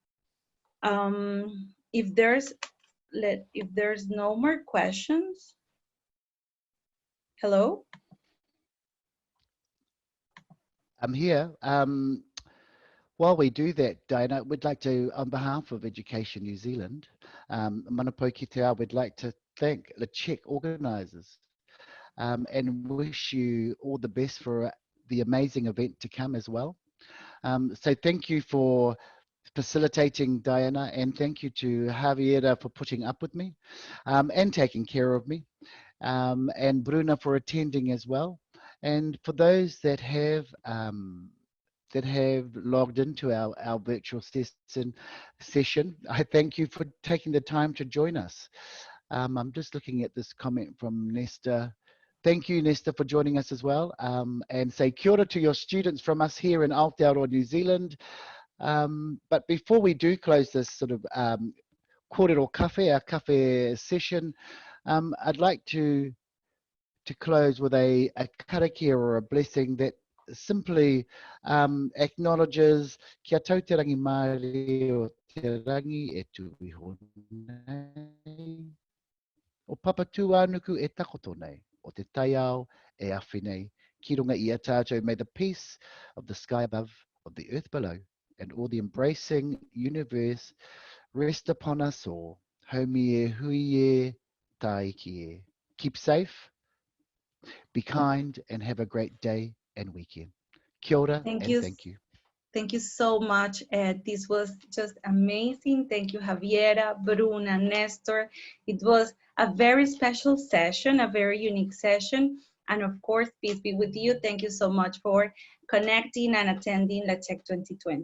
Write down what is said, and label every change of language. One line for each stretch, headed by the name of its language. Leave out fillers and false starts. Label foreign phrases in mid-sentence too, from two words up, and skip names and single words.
English: If there's no more questions, hello? I'm here. While we do that, Diana, we'd like to, on behalf of Education New Zealand,
Māori: Manapo ki te ao,
English: we'd like to thank the LaCheck organisers and wish you all the best for the amazing event to come as well. So thank you for facilitating, Diana, and thank you to Javiera for putting up with me and taking care of me, and Bruna for attending as well. And for those that have logged into our virtual session, I thank you for taking the time to join us. I'm just looking at this comment from Nesta. Thank you, Nesta, for joining us as well. And say
Māori: kia ora
English: to your students from us here in Aotearoa, New Zealand. But before we do close this sort of kōrero cafe, our cafe session, I'd like to close with a karakia or a blessing that simply acknowledges
Māori: kia tau te rangi Māori o te rangi e tuhi honei. O papa tuanuku e takoto nei, o te taiao e awhi nei, ki runga i a tātou,
English: may the peace of the sky above, of the earth below, and all the embracing universe rest upon us all.
Māori: Haumi e hui e taiki e.
English: Keep safe, be kind, and have a great day and weekend.
Māori: Kia ora
English: Thank and you. thank you. Thank you so much, Ed. This was just amazing. Thank you, Javiera, Bruna, Nestor. It was a very special session, a very unique session. And of course, peace be with you. Thank you so much for connecting and attending Leccio 2020.